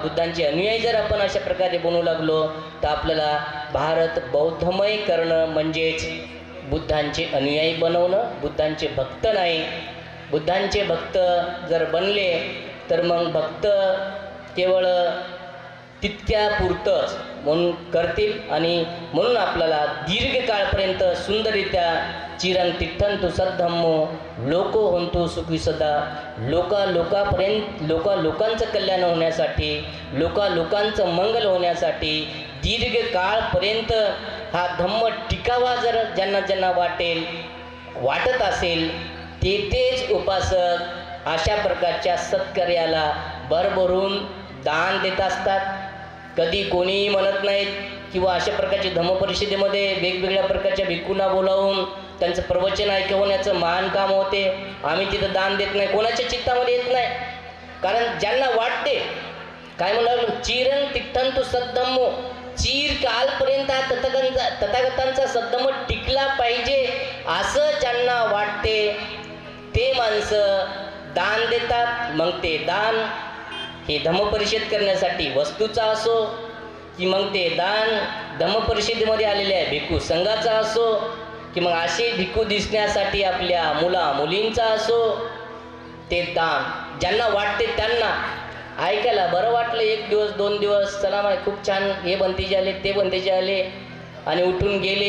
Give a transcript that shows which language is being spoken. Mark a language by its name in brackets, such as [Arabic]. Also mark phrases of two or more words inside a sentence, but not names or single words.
[Marathi] बुद्धांचे अनुयायी जर आपण अशा प्रकारे बनवू लागलो तर आपल्याला भारत बौद्धमय करणं म्हणजेच बुद्धांचे अनुयायी बनवणं, बुद्धांचे भक्त नाही. बुद्धांचे भक्त जर बनले तर मग भक्त केवळ तितक्यापुरतंच म्हणून करतील. आणि म्हणून आपल्याला दीर्घकाळपर्यंत सुंदररित्या [Pali] चिरं तिठ्ठन्तु सद्धम्मो लोको हन्तु सुखी सदा. [Marathi] लोकांपर्यंत लोकांचं कल्याण होण्यासाठी, लोकांचं मंगल होण्यासाठी दीर्घकाळपर्यंत हा धम्म टिकावा जर ज्यांना वाटत असेल तेच उपासक अशा प्रकारच्या सत्कार्याला भरभरून दान देत असतात. कधी कोणीही म्हणत नाहीत किंवा अशा प्रकारच्या धम्मपरिषदेमध्ये वेगवेगळ्या प्रकारच्या भिक्खूंना बोलावून त्यांचं प्रवचन ऐकवण्याचं महान काम होते. आम्ही तिथं दान देत नाही, कोणाच्या चित्तामध्ये येत नाही. कारण ज्यांना वाटते, काय म्हणाल, [Pali] चिरं तिठ्ठन्तु सद्धम्मो, [Marathi] चिर कालपर्यंत हा तथागतांचा सद्धम्म टिकला पाहिजे असं ज्यांना वाटते ते माणसं दान देतात. मग ते दान हे धम्मपरिषद करण्यासाठी वस्तूचा असो की मग ते दान धम्मपरिषदेमध्ये आलेल्या भिक्खू संघाचा असो की मग असे भिक्खू दिसण्यासाठी आपल्या मुलींचा असो, ते दान ज्यांना वाटते त्यांना ऐकायला बरं वाटलं, 1 दिवस 2 दिवस चला माय खूप छान, हे बनतेचे आले ते बनतेचे आले आणि उठून गेले.